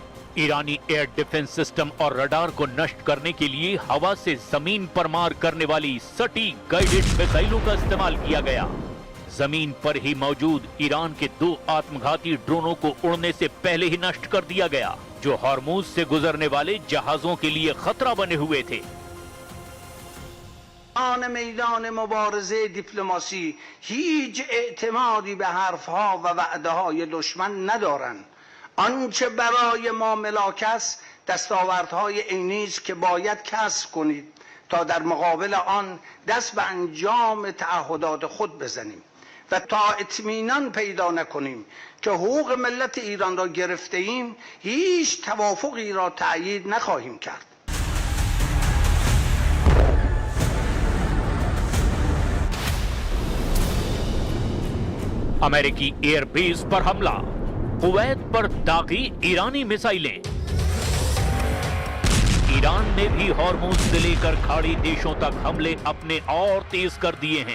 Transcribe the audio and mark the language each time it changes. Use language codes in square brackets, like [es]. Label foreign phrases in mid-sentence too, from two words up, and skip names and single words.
[hi] ईरानी [en] air defense system [hi] और रडार को नष्ट करने के लिए हवा से जमीन पर मार करने वाली सटीक [en] guided missiles [hi] का इस्तेमाल किया गया। जमीन पर ही मौजूद ईरान के 2 आत्मघाती ड्रोनों को उड़ने से पहले ही नष्ट कर दिया गया। जो हॉर्मूज से गुजरने वाले जहाजों के लिए खतरा बने हुए थे। [fa] میدان مبارزه دیپلماسی هیچ اعتمادی به حرفها و وعده‌های دشمن ندارند. آنچه برای ما ملاک است دستاوردهای عینی است که باید کسب کنید تا در مقابل آن دست به انجام تعهدات خود بزنیم و تا اطمینان پیدا نکنیم که حقوق ملت ایران را گرفته ایم هیچ توافقی را تأیید نخواهیم کرد. [hi] अमेरिकी एयरबेस पर हमला, कुवैत पर दागी ईरानी मिसाइलें। ईरान ने भी हॉर्मूज से लेकर खाड़ी देशों तक हमले अपने और तेज कर दिए हैं।